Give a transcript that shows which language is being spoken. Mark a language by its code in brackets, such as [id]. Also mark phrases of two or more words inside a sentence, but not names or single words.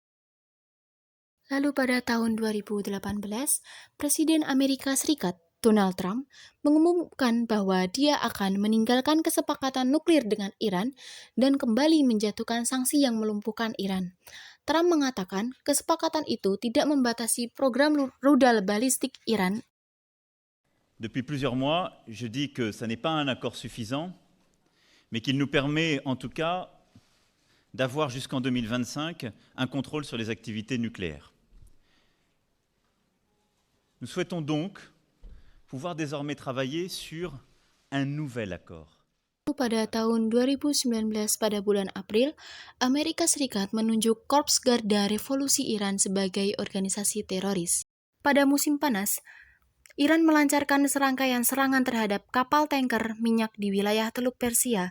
[id] Lalu pada tahun 2018, Presiden Amerika Serikat, Donald Trump, mengumumkan bahwa dia akan meninggalkan kesepakatan nuklir dengan Iran dan kembali menjatuhkan sanksi yang melumpuhkan Iran. Trump mengatakan kesepakatan itu tidak membatasi program rudal balistik Iran. [fr] Depuis plusieurs mois, je dis que ça n'est pas un accord suffisant, mais qu'il nous permet en tout cas d'avoir jusqu'en 2025 un contrôle sur les activités nucléaires. Nous souhaitons donc pouvoir désormais travailler sur un nouvel accord. [id] Pada tahun 2019 pada bulan April, Amerika Serikat menunjuk Korps Garda Revolusi Iran sebagai organisasi teroris. Pada musim panas, Iran melancarkan serangkaian serangan terhadap kapal tanker minyak di wilayah Teluk Persia.